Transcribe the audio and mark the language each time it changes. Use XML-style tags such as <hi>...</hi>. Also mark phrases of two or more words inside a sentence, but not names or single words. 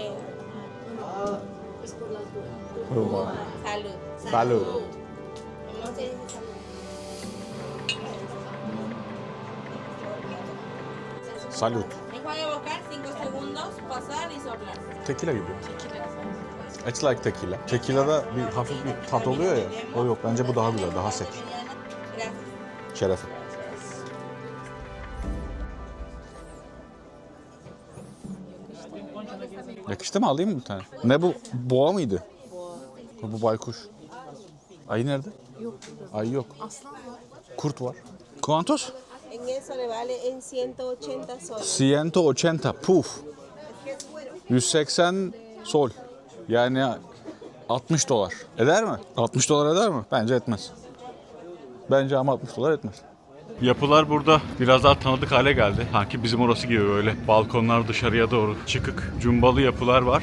<es>Salud. Salud. ¿Cómo se dice salud? Salut. Enjuague vocal, 5 segundos, pasar y soplar.</es> <tr>Tequila gibi.</tr> <en>It's like tequila.</en> <tr>Tequila'da bir hafif bir tat oluyor ya. O yok. Bence bu daha güzel, daha sek.</tr> <es>Gracias.</es> <tr>Şerefe. Yakıştı mı? Alayım mı bir tane? Ne bu? Boğa mıydı? Bu baykuş. Ayı nerede? Yok. Ayı yok. Kurt var. Kuantos?</tr> <es>En eso le vale en 180 soles. 180.</es> <tr>Puf. 180 sol. Yani 60 dolar. Eder mi? 60 dolar eder mi? Bence etmez. Bence ama 60 dolar etmez. Yapılar burada biraz daha tanıdık hale geldi. Sanki bizim orası gibi böyle balkonlar dışarıya doğru çıkık, cumbalı yapılar var.</tr>